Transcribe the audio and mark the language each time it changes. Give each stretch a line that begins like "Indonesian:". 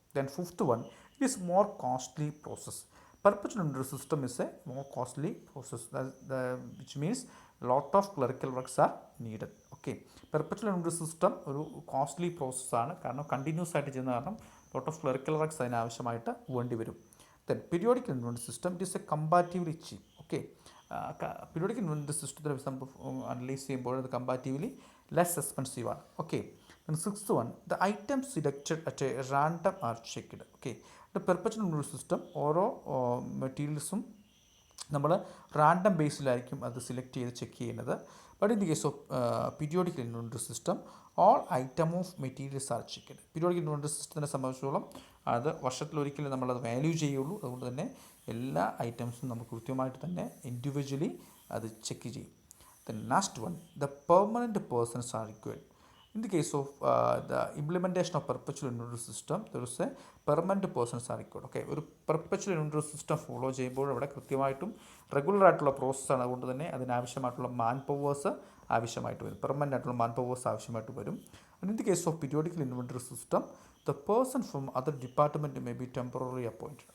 English: Then fifth one, it is more costly process. Perpetual inventory system is a more costly process, which means lot of clerical works are needed.
Malayalam: Okay, perpetual inventory system ഒരു costly പ്രോസസ്സാണ്. കാരണം continuous ആയിട്ട് ചെയ്യുന്ന കാരണം
English: lot of clerical works
Malayalam: അതിനാവശ്യമായിട്ട് വേണ്ടി വരും.
English: Then periodic inventory system, it is a comparatively cheap.
Malayalam: Okay, periodic inventory സിസ്റ്റത്തിനെ നമ്മൾ analyse ചെയ്യുമ്പോൾ അത് കമ്പാരിറ്റീവ്ലി ലെസ് എക്സ്പെൻസീവ് ആണ്.
English: Okay, then sixth one, the items selected at a random are checked.
Malayalam: Okay, perpetual inventory system ഓരോ മെറ്റീരിയൽസും നമ്മൾ random ബേസിലായിരിക്കും അത് select ചെയ്ത് check ചെയ്യുന്നത്.
English: But in the case of periodic inventory system, all item of materials are checked.
Malayalam: Periodic inventory സിസ്റ്റത്തിനെ സംബന്ധിച്ചിടത്തോളം അത് വർഷത്തിലൊരിക്കലും നമ്മളത് value ചെയ്യുള്ളൂ. അതുകൊണ്ട് തന്നെ എല്ലാ ഐറ്റംസും നമുക്ക് കൃത്യമായിട്ട് തന്നെ ഇൻഡിവിജ്വലി അത് ചെക്ക് ചെയ്യും.
English: Then last one, the permanent persons are required. In the case of the implementation of perpetual inventory system, there is a permanent persons are required.
Malayalam: Okay, ഒരു പെർപ്പച്വൽ ഇൻവെൻറ്ററി സിസ്റ്റം ഫോളോ ചെയ്യുമ്പോൾ അവിടെ കൃത്യമായിട്ടും regular ആയിട്ടുള്ള പ്രോസസ്സാണ്. അതുകൊണ്ട് തന്നെ അതിനാവശ്യമായിട്ടുള്ള മാൻ powers ആവശ്യമായിട്ട് വരും, പെർമനൻ്റ് ആയിട്ടുള്ള മാൻ പവേഴ്സ് ആവശ്യമായിട്ട് വരും.
English: And in the case of periodical inventory system, the person from other department may be temporary appointed.